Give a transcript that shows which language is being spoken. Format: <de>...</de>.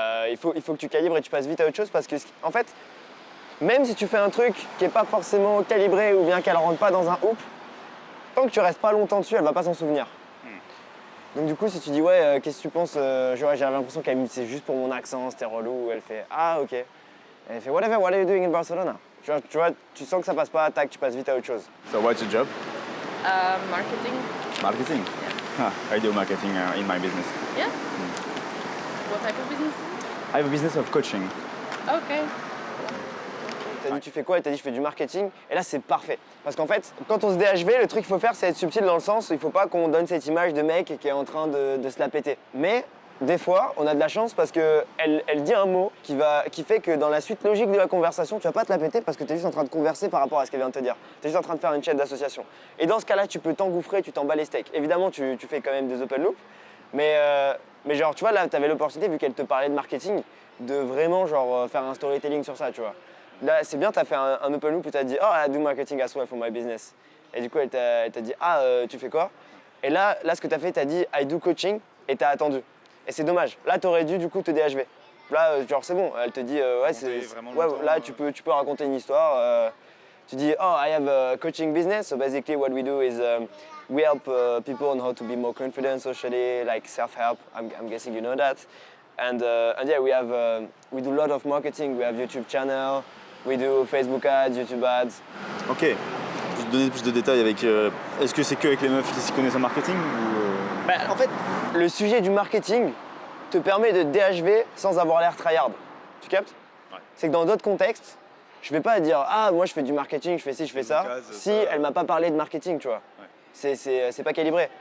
<fr>Il faut que tu calibres et tu passes vite à autre chose parce que, en fait, même si tu fais un truc qui n'est pas forcément calibré ou bien qu'elle rentre pas dans un hoop, tant que tu restes pas longtemps dessus, elle va pas s'en souvenir. Donc du coup, si tu dis ouais, qu'est-ce que tu penses j'avais l'impression qu'elle me dit c'est juste pour mon accent, c'était relou. Elle fait ah ok. Et elle fait</fr> <en>whatever, what are you doing in Barcelona?</en> <fr>Tu vois, tu sens que ça passe pas, tac, tu passes vite à autre chose.</fr> <en>So what's your job? Marketing. Marketing. I do marketing in my business. Yeah. What type of business? I have a business of coaching. Okay.</en> <fr>T'as dit tu fais quoi? Et t'as dit je fais du marketing. Et là c'est parfait. Parce qu'en fait, quand on se DHV, le truc qu'il faut faire c'est être subtil dans le sens où il faut pas qu'on donne cette image de mec qui est en train de se la péter. Mais des fois, on a de la chance parce qu'elle dit un mot qui fait que dans la suite logique de la conversation, tu vas pas te la péter parce que tu es juste en train de converser par rapport à ce qu'elle vient de te dire. Tu es juste en train de faire une chaîne d'association. Et dans ce cas-là, tu peux t'engouffrer, tu t'en bats les steaks. Évidemment, tu fais quand même des open loops, mais genre, tu vois, là, tu avais l'opportunité, vu qu'elle te parlait de marketing, de vraiment genre, faire un storytelling sur ça, tu vois. Là, c'est bien, tu as fait un open loop où tu as dit «</fr> <en>Oh, I do marketing as well for my business ».</en> <fr>Et du coup, elle t'a dit « Ah, tu fais quoi ?» Et là, ce que tu as fait, tu as dit «</fr> <en>I do coaching</en> <fr>» et tu as attendu. Et c'est dommage. Là, tu aurais dû du coup te DHV. Là, genre, c'est bon. Elle te dit ouais, là, tu peux raconter une histoire. Tu dis</fr> <en>oh, I have a coaching business. So basically, what we do is we help people on how to be more confident socially, like self-help. I'm guessing you know that. And yeah, we do a lot of marketing. We have YouTube channel. We do Facebook ads, YouTube ads. Ok.</en> <fr>Je vais te donner plus de détails avec. Est-ce que c'est que avec les meufs qui s'y connaissent en marketing ou Bah, en fait, le sujet du marketing te permet de DHV sans avoir l'air tryhard. Tu captes? Ouais. C'est que dans d'autres contextes, je vais pas dire ah moi je fais du marketing, je fais ci, je fais ça, si elle m'a pas parlé de marketing, tu vois. Ouais. C'est pas calibré.</fr>